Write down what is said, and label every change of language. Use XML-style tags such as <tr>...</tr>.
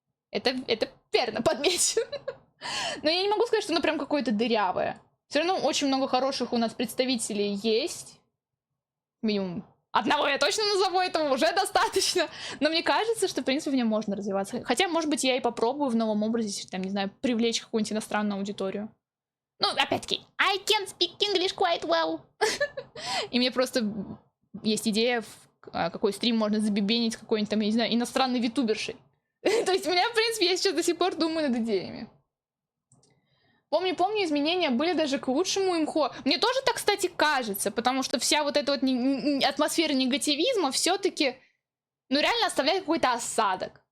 <ru>Это верно подмечено. Но я не могу сказать, что оно прям какое-то дырявое. Все равно очень много хороших у нас представителей есть. Минимум одного я точно назову, этого уже достаточно. Но мне кажется, что, в принципе, в нем можно развиваться. Хотя, может быть, я и попробую в новом образе, там, не знаю, привлечь какую-нибудь иностранную аудиторию. Ну, опять-таки,</ru> <en>I can speak English quite well.</en> <ru>И мне просто есть идея, какой стрим можно забибенить какой-нибудь там, я не знаю, иностранной витубершей. То есть у меня, в принципе, я сейчас до сих пор думаю над идеями. Помню, изменения были даже к лучшему имхо. Мне тоже так, кстати, кажется, потому что вся вот эта вот атмосфера негативизма все-таки, ну, реально оставляет какой-то осадок.</ru>